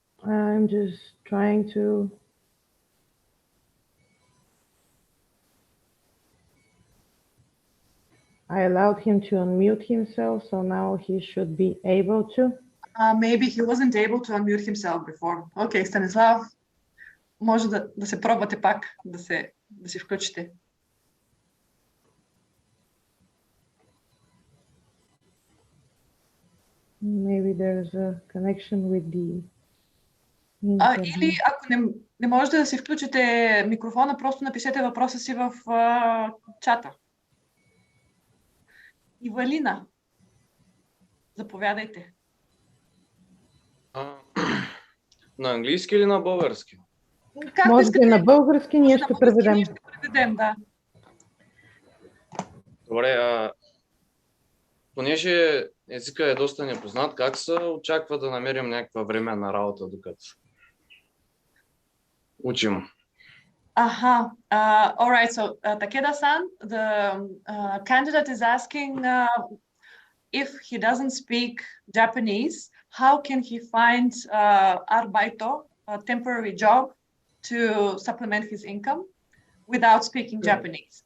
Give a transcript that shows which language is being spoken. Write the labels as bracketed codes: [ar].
[en] I'm just trying to. I allowed him to unmute himself, so now he should be able to. Maybe he wasn't able to unmute himself before. [bg] Okay, Stanislav, може да се пробвате пак, да се включите. [en] Maybe there's a connection with the [bg] или ако не можете да си включите микрофона, просто напишете въпроса си в чата. Ивалина, заповядайте. На английски или на български? Може би на български, ние ще преведем. Ние ще преведем, да. Добре, понеже езика е доста непознат, как се очаква да намерим някаква временна работа, докато учим? [en] All right, so Takeda-san, the candidate is asking if he doesn't speak Japanese, how can he find arbeito, a temporary job, to supplement his income without speaking Japanese?